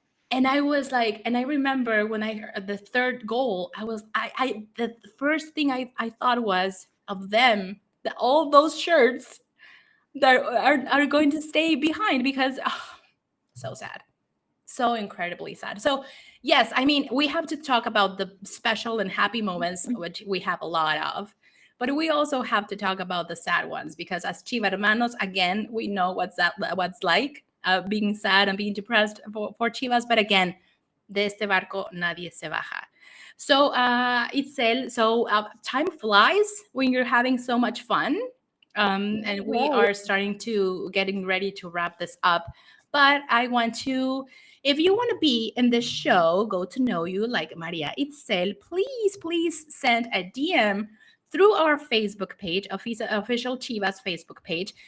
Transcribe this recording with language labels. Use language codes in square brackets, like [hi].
[en] And I was like, and I remember when I heard the third goal, the first thing I thought was of them, that all those shirts that are going to stay behind, because so sad, so incredibly sad. So yes, I mean, we have to talk about the special and happy moments, which we have a lot of, but we also have to talk about the sad ones, because as Chivahermanos, again, we know what's like, being sad and being depressed for Chivas. But again, [es] de este barco nadie se baja. [en] So Itzel, so time flies when you're having so much fun. And we are starting to getting ready to wrap this up. But I want to, if you want to be in this show, go to know you like María Itzel, please send a DM through our Facebook page, official Chivas Facebook page.